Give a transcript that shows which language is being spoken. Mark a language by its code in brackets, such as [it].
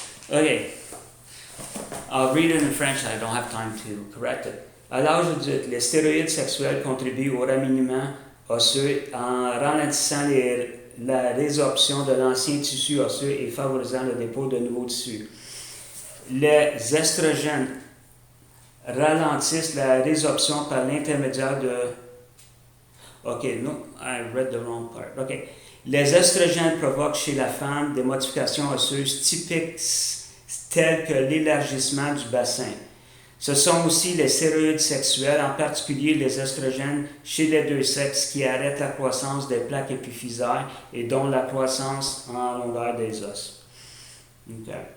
[en] Okay, I'll read it in French. I don't have time to correct it. [fr] À l'âge adulte, les stéroïdes sexuels contribuent au remaniement osseux en ralentissant la résorption de l'ancien tissu osseux et favorisant le dépôt de nouveaux tissus. Les œstrogènes ralentissent la résorption par l'intermédiaire de... [en] Okay, no, I read the wrong part. Okay. [fr] Les œstrogènes provoquent chez la femme des modifications osseuses typiques telles que l'élargissement du bassin. Ce sont aussi les stéroïdes sexuels, en particulier les œstrogènes chez les deux sexes, qui arrêtent la croissance des plaques épiphysaires et dont la croissance en longueur des os. Okay.